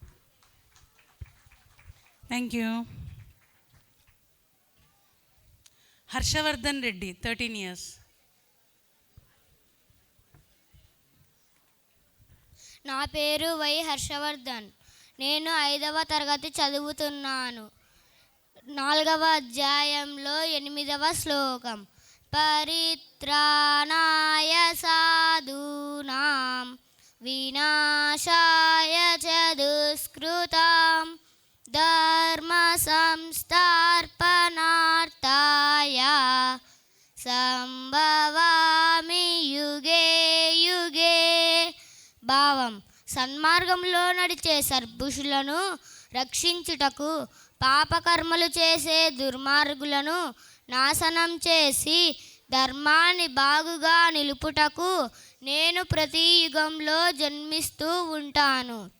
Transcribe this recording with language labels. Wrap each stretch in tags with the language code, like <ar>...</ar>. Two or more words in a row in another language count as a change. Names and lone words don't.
<en>thank you. హర్షవర్ధన్ రెడ్డి, 13 years.</en> <te>నా పేరు వై హర్షవర్ధన్. నేను 5వ తరగతి చదువుతున్నాను. 4వ అధ్యాయంలో 8వ శ్లోకం.</te> <sa>పరిత్రాణాయ సాధూనాం వినాశాయ చ దుష్కృతాం ధర్మ సంస్థాపనార్థాయ సంభవామి యుగే యుగే.</sa> <te>భావం: సన్మార్గంలో నడిచే సర్పుషులను రక్షించుటకు, పాపకర్మలు చేసే దుర్మార్గులను నాశనం చేసి ధర్మాన్ని బాగుగా నిలుపుటకు నేను ప్రతి యుగంలో జన్మిస్తూ ఉంటాను.</te>